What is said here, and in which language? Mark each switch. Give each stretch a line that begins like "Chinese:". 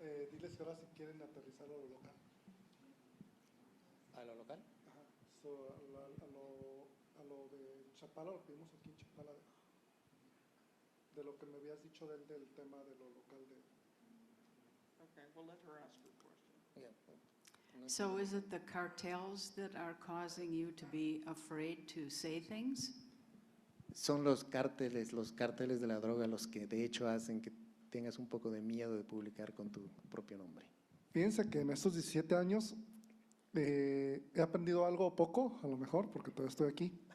Spanish: Diles que ahora si quieren aterrizar a lo local. ¿A lo local? Ajá. So, a lo de Chapala, lo que vimos aquí en Chapala, de lo que me habías dicho del tema de lo local.
English: Okay, we'll let her ask her question. Yeah. So is it the cartels that are causing you to be afraid to say things?
Spanish: Son los cárteles de la droga los que de hecho hacen que tengas un poco de miedo de publicar con tu propio nombre. Fíjense que en estos 17 años he aprendido algo poco, a lo mejor, porque todavía estoy aquí.